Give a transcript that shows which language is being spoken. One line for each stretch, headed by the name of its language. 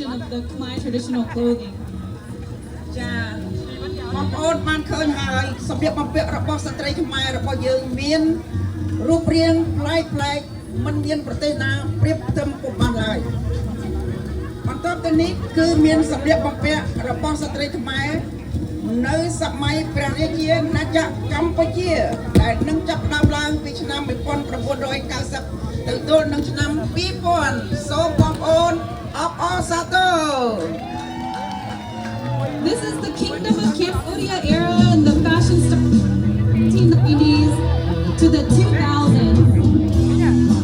English: the Khmer traditional clothing.
Khmer: ចាបងប្អូនបានឃើញហើយសម្លៀកបំពាក់របស់ស្ត្រីខ្មែររបស់យើងមានរូបរាងប្លែកមិនមានប្រទេសណាប្រៀបផ្ទឹមពុំបានឡើយបន្ទាប់ទៅនេះគឺមានសម្លៀកបំពាក់របស់ស្ត្រីខ្មែរនៅសម័យព្រះរាជាណាចក្រកម្ពុជាដែលនឹងចាប់ផ្ដើមឡើងពីឆ្នាំ1990ទៅទល់នឹងឆ្នាំ2000សូមបងប្អូនអបអរសាទរ
English: This is the Kingdom of Cambodia era and the fashion started from the 1990s to the 2000s.